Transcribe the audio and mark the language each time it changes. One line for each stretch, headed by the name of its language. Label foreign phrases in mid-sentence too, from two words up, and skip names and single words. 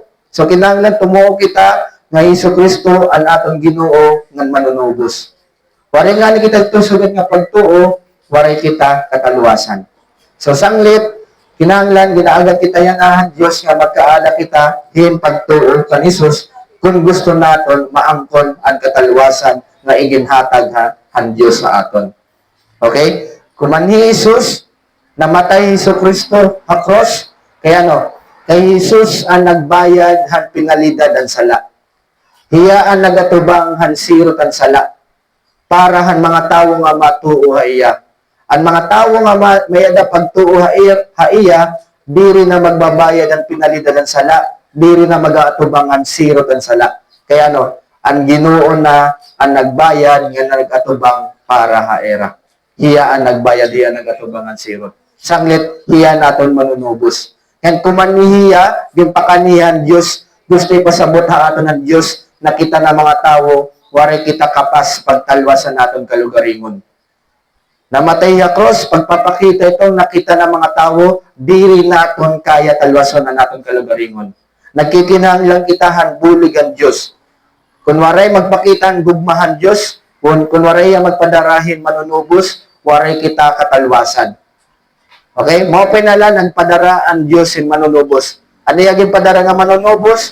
Waray: So kinahanglan tumuo kita nga Kristo ang aton Ginoo nga manunubos. Waray nga ni kita tusugod nga pagtuo, waray kita katalwasan. So sanglit, kinahanglan ginaagan kita yan Diyos nga magkaala kita hin pagtuo kan Jesus kung gusto naton maangkon ang katalwasan nga iginhatag ang Diyos sa aton. Okay? Kumanhi Jesus, namatay Kristo ha cross, kaya kay Jesus ang nagbayad han pinalidad ang sala. Hiya ang nagatubang han sirot ang sala para han mga tawo nga matuo ha iya. Ang mga tawo nga may ada pagtuo ha iya, diri na magbabayad ang pinalidad ng sala, diri na mag-aatubangan sirot ang sala. Kaya ang Ginoo na ang nagbayad nga nagatubang para ha era. Hiya ang nagbayad, hiya nagatubangan sirot. Sanglit, hiya naton manunubos. And kumanihiya, ginpakanihan Diyos, gusto ipasabot ha aton ng Diyos,
Filipino: nakita na mga tao,
Waray: waray kita kapas pagtalwasan naton kalugaringon.
Filipino: Namatay sa cross, pagpapakita itong nakita ng mga tao,
Waray: diri naton kaya talwasan na naton kalugaringon. Nagkikinahanglan kita bulig ang Diyos. Kunwaray magpakita ang gugmahan Diyos, kunwaray magpadarahin manunubos, waray kita katalwasan. Okay? Maupay na lang ang padara ang Diyos in manunubos. Ano yung padara nga manunubos?